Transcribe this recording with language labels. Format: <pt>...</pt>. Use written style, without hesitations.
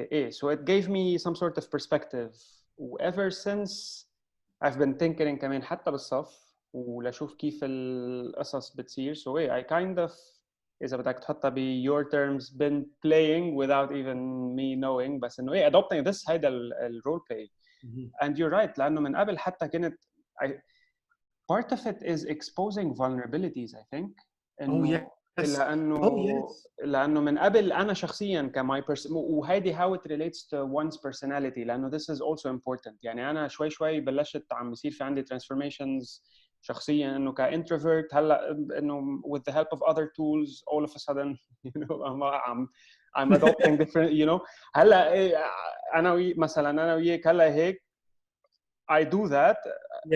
<en>So it gave me some sort of perspective. Ever since I've been thinking</en> <ar>كمان حتى بالصف ولاشوف كيف القصص بتصير.</ar> <en>So I kind of</en> <ar>إذا بدك تحطها</ar> <en>ب your terms been playing without even me knowing. بس إنه adopting this هيدا ال role play. And you're right</en> <ar>لأنه من قبل حتى كنت</ar> <en>part of it is exposing vulnerabilities, I think.</en> <ar>لأنه من قبل أنا شخصياً كماي وهيدي</ar> <en>how it relates to one's personality. لأنه this is also important.</en> <ar>يعني أنا شوي بلشت عم بيصير في عندي transformations شخصياً إنه كintrovert.</ar> <en>هلا إنه with the help of other tools all of a sudden I'm adopting different</en> <ar>هلا أنا مثلاً أنا وياك هلا هيك</ar> <en>I do that. Yes.</en>